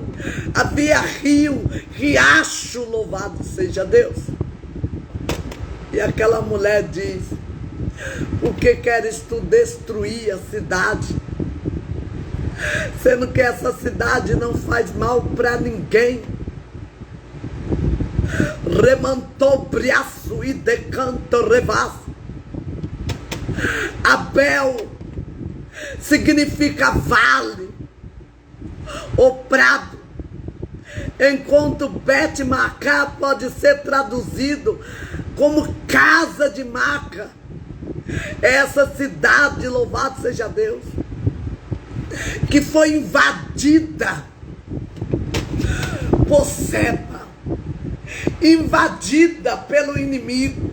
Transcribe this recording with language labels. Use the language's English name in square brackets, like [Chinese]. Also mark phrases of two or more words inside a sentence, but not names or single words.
[Portuguese] Havia rio, riacho, louvado seja Deus. E aquela mulher diz: o que queres tu destruir a cidade? Sendo que essa cidade não faz mal para ninguém. Remantou briaço e decanto revas. Abel significa vale ou prado, enquanto Bet-Maca pode ser traduzido como casa de Maca. Essa cidade, louvado seja Deus, que foi invadida por Seba, invadida pelo inimigo.